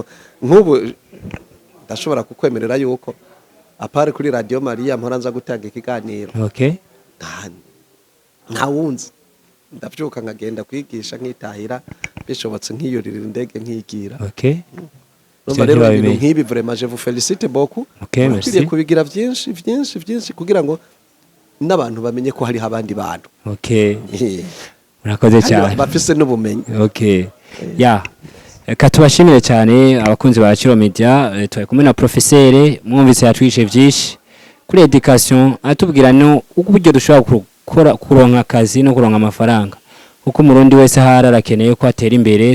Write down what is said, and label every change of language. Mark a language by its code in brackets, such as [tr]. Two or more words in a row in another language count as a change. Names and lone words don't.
[rn] Nk'ubu ndashobora kukwemerera yuko apare kuri Radio Maria mporanza gutanga ikiganiro nta wunzi ndavyuka nkagenda kwigisha nkitahira bishobotse nkiyurira indege nkigira. Numva rero ibintu nk'ibi [fr] vraiment je vous félicite beaucoup. [rn] Merci kubigira vyinshi kugira ngo n'abantu bamenye ko hari abandi bantu. Murakoze cyane bafise n'ubumenyi. Katubashimire cyane abakunzi ba Ciro Media. Turi kumwe na professeur mwumvise yatwishe byinshi kuri education atubwira no uburyo dushobora gukora kuronka akazi no kuronka amafaranga kuko umurundi wese arakeneye ko atera imbere.